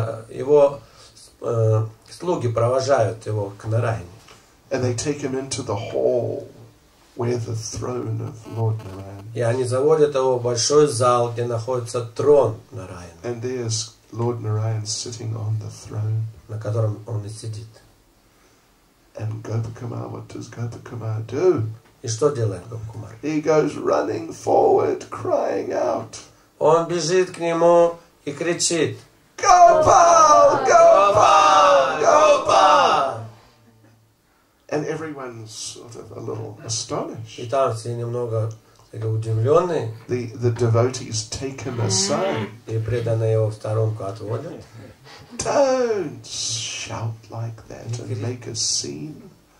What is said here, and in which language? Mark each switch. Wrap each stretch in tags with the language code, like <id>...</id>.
<ru>Его слуги провожают его к Нараяне.</ru> <en>And they take him into the hall where the throne of Lord Narayan.</en> <ru>И они заводят его в большой зал, где находится трон Нараяна,</ru> <en>And there's Lord Narayan sitting on the throne.</en> <ru>на котором он и сидит.</ru> <en>And Gopakumar, what does Gopakumar do?</en> <ru>И что делает Гопкумар?</ru> <en>He goes running forward, crying out,</en> <ru>Он бежит к нему и кричит:</ru> <en>Gopal! Gopal! Gopal! And everyone's sort of a little astonished.</en> <ru>И там все немного удивленные,</ru> <en>The devotees take him aside.</en> <ru>и преданные его в сторонку отводят.</ru> <en>Don't shout like that and make a scene.</en>